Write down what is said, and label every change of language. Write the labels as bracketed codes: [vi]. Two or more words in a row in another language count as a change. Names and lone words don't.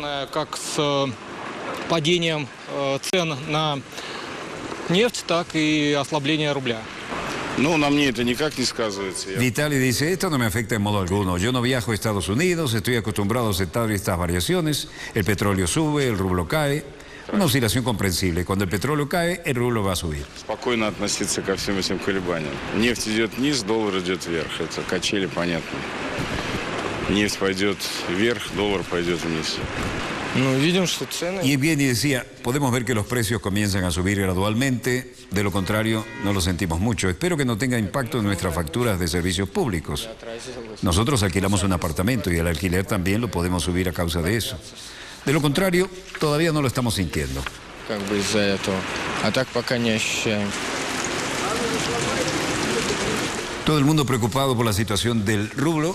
[es] Vitali dice, esto no me afecta en modo alguno. Yo no viajo a Estados Unidos, estoy acostumbrado a aceptar estas variaciones. El petróleo sube, el rublo cae. Una oscilación comprensible. Cuando el petróleo cae, el rublo va a subir. [ru] Спокойно относиться ко всем этим колебаниям. Нефть идет вниз, доллар идет вверх. Это качели понятно. Нефть пойдет вверх, доллар пойдет вниз. [es] Y bien, y decía, podemos ver que los precios comienzan a subir gradualmente, de lo contrario no lo sentimos mucho. Espero que no tenga impacto en nuestras facturas de servicios públicos. Nosotros alquilamos un apartamento y el alquiler también lo podemos subir a causa de eso. De lo contrario, todavía no lo estamos sintiendo. Todo el mundo preocupado por la situación del rublo.